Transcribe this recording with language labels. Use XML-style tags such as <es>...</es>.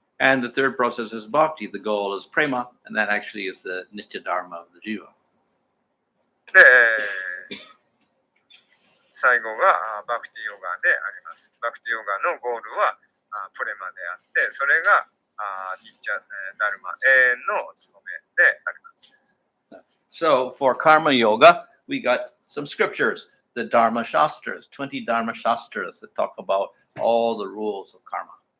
<en>And the third process is bhakti. The goal is prema, and that actually is the nitya dharma of the jiva.</en> <ja>で、最後がバクティヨガであります。バクティヨガのゴールはプレマであって、それがニッチャダルマ、永遠の務めであります。</ja> <en>So for karma yoga, we got some scriptures, the Dharma Shastras, 20 Dharma Shastras that talk about all the rules of karma.</en>